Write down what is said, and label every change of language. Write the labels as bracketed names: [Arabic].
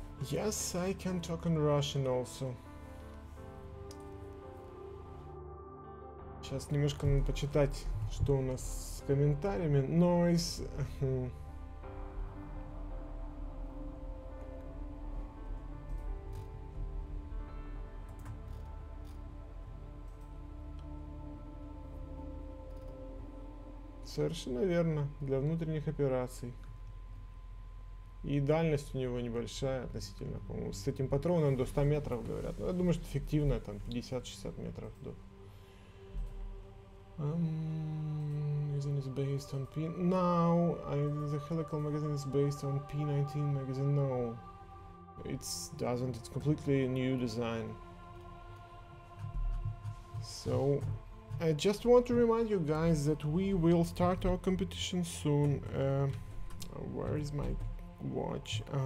[English] Yes, I can talk in Russian also. [Russian] Сейчас немножко надо почитать, что у нас с комментариями. Noise. Совершенно верно. Для внутренних операций. И дальность у него небольшая относительно, по-моему, с этим патроном до 100 метров, говорят. Но я думаю, что эффективно, там, 50-60 метров до. [English] Magazine is based on P... Now, the helical magazine is based on P19 magazine. No, it doesn't. It's completely new design. So, I just want to remind you guys that we will start our competition soon. Where is my... watch?